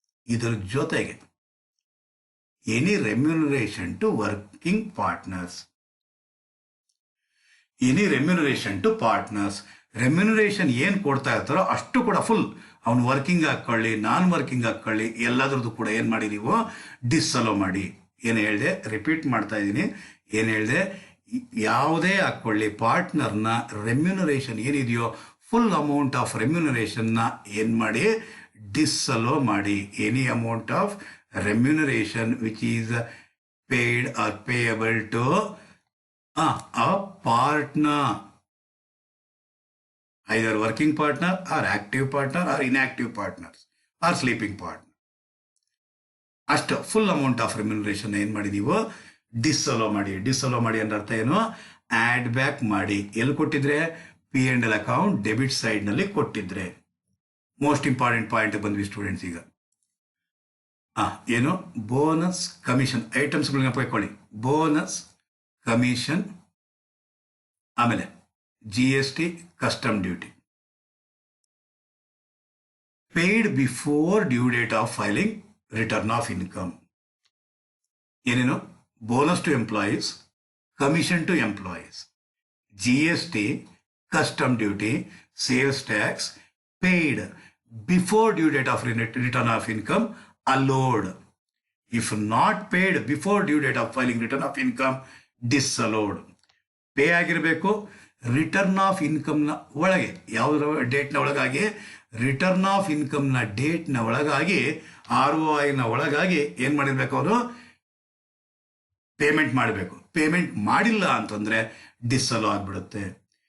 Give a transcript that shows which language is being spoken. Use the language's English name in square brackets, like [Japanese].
[Kannada] ಇದರ ಜೊತೆಗೆ [English] any remuneration to working partners, any remuneration to partners, [Kannada] remuneration ಏನು ಕೊಡ್ತಾ ಇರ್ತಾರೋ ಅಷ್ಟು ಕೂಡ ಫುಲ್ ಅವನು ವರ್ಕಿಂಗ್ ಹಾಕ್ಕೊಳ್ಳಿ, ನಾನ್ ವರ್ಕಿಂಗ್ ಹಾಕ್ಕೊಳ್ಳಿ, ಎಲ್ಲದ್ರದ್ದು ಕೂಡ ಏನು ಮಾಡಿ ನೀವು ಡಿಸಲೋ ಮಾಡಿ. ಏನು ಹೇಳಿದೆ? ರಿಪೀಟ್ ಮಾಡ್ತಾ ಇದ್ದೀನಿ. ಏನು ಹೇಳಿದೆ? ಯಾವುದೇ ಹಾಕ್ಕೊಳ್ಳಿ, ಪಾರ್ಟ್ನರ್ನ ರೆಮ್ಯುನರೇಷನ್ ಏನಿದೆಯೋ ಫುಲ್ ಅಮೌಂಟ್ ಆಫ್ ರೆಮ್ಯುನರೇಷನ್ನ ಏನು ಮಾಡಿ? ಡಿಸಲೋ ಮಾಡಿ. [English] Any amount of remuneration which is paid or payable to a partner, either working partner or active partner or inactive partners or sleeping partner. [Kannada] ಅಷ್ಟು ಫುಲ್ ಅಮೌಂಟ್ ಆಫ್ ರೆಮ್ಯುನರೇಷನ್ ಏನು ಮಾಡಿ ನೀವು ಡಿಸಲೋ ಮಾಡಿ. ಡಿಸಲೋ ಮಾಡಿ ಅಂದ್ರೆ ಅರ್ಥ ಏನು? ಆ್ಯಡ್ ಬ್ಯಾಕ್ ಮಾಡಿ. ಎಲ್ಲಿ ಕೊಟ್ಟಿದ್ರೆ? P&L ಅಕೌಂಟ್ ಡೆಬಿಟ್ ಸೈಡ್ನಲ್ಲಿ ಕೊಟ್ಟಿದ್ರೆ. [English] most important point [Kannada] ಬಂದ್ವಿ ಸ್ಟೂಡೆಂಟ್ಸ್. ಈಗ ಏನು? Bonus, commission ಐಟಮ್ಸ್ಗಳನ್ನ ಪಡ್ಕೊಳ್ಳಿ. [English] bonus, commission, [Kannada] ಆಮೇಲೆ [English] GST, custom duty, paid before due date of filing return of income. [Kannada] ಏನೇನು? [English] Bonus to employees, commission to employees, GST, custom duty, sales tax paid before due date of return of income allowed. If not paid before due date of filing return of income, disallowed. [Kannada] Pay ಆಗಿರಬೇಕು return of ಇನ್ಕಮ್ನ ಒಳಗೆ, ಯಾವುದರ ಡೇಟ್ನ ಒಳಗಾಗಿ, return of ಇನ್ಕಮ್ನ ಡೇಟ್ನ ಒಳಗಾಗಿ, ROIನ ಒಳಗಾಗಿ ಏನು ಮಾಡಿರ್ಬೇಕು, ಅವರು payment ಮಾಡಬೇಕು. ಪೇಮೆಂಟ್ ಮಾಡಿಲ್ಲ ಅಂತಂದರೆ ಡಿಸಲೋ ಆಗಿಬಿಡುತ್ತೆ.